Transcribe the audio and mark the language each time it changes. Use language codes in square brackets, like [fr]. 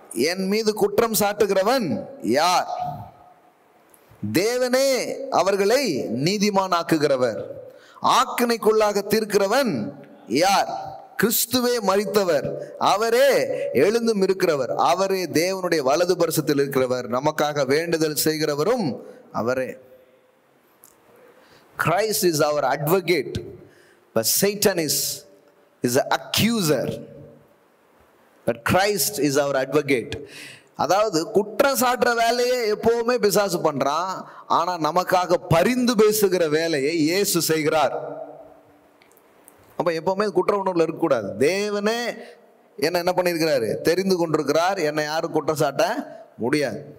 [ta] என் மீது குற்றம் சாட்டுகிறவன் யார்? தேவனே அவர்களை நீதிமான் ஆக்குகிறவர். ஆக்கினைக்குள்ளாக தீர்க்கிறவன் யார்? கிறிஸ்துவே மரித்தவர், அவரே எழுந்தும் இருக்கிறவர், அவரே தேவனுடைய வலது பரிசத்தில் இருக்கிறவர், நமக்காக வேண்டுதல் செய்கிறவரும் அவரே. [en] Christ is our advocate, but Satan is an accuser. But Christ is our advocate. [ta] அதாவது குற்றம் சாட்டுற வேலையை எப்பவுமே பிசாசு பண்றான், ஆனா நமக்காக பரிந்து பேசுகிற வேலையை இயேசு செய்கிறார். அப்ப எப்பவுமே குற்ற உணர்வுல இருக்கக்கூடாது. தேவனே என்ன பண்ணியிருக்கிறாரு, தெரிந்து கொண்டிருக்கிறார், என்னை யாரும் குற்றம் சாட்ட முடியாது.